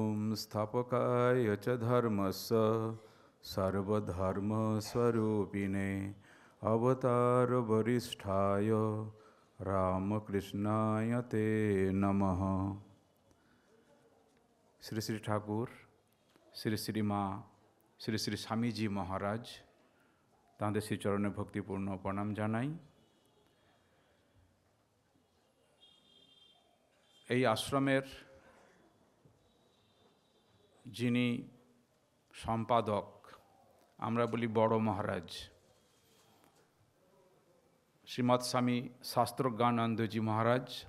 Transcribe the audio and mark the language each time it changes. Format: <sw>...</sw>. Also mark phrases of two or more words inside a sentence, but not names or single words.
<sa>संस्थापकाय च धर्मस्य सर्वधर्मस्वरूपिणे अवतारवरिष्ठाय रामकृष्णाय ते नमः।</sa> <bn>শ্রী শ্রী ঠাকুর, শ্রী শ্রী মা, শ্রী শ্রী স্বামীজি মহারাজ, তাঁদের শ্রীচরণে ভক্তিপূর্ণ প্রণাম জানাই। এই আশ্রমের যিনি সম্পাদক, আমরা বলি বড় মহারাজ, শ্রীমৎ স্বামী শাস্ত্রজ্ঞানন্দজি মহারাজ,</bn>